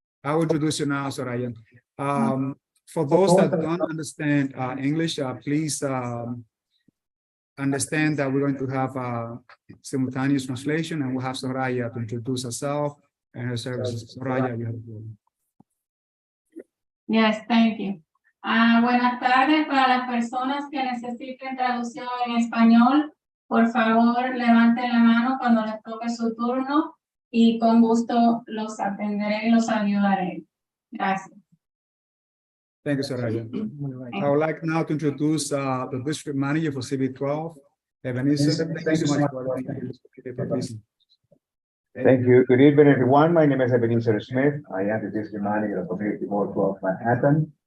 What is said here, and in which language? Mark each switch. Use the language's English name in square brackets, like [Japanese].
[English] I will introduce you now, Soraya. For those that don't understand English, please understand that we're going to have simultaneous translation, and we'll have Soraya to introduce herself and her services. Soraya, you have the floor. Yes, thank you. [Spanish] Buenas tardes para las personas que necesiten traducción en español. Por favor, levanten la mano cuando les toque su turno y con gusto los atenderé y los ayudaré. Gracias. [English] Thank you, Soraya. I would like now to introduce the district manager for CB12, Ebenezer. Thank you so much for participating. Thank you. Good evening, everyone. My name is Ebenezer Smith. I am the district manager of Community Board 12 Manhattan.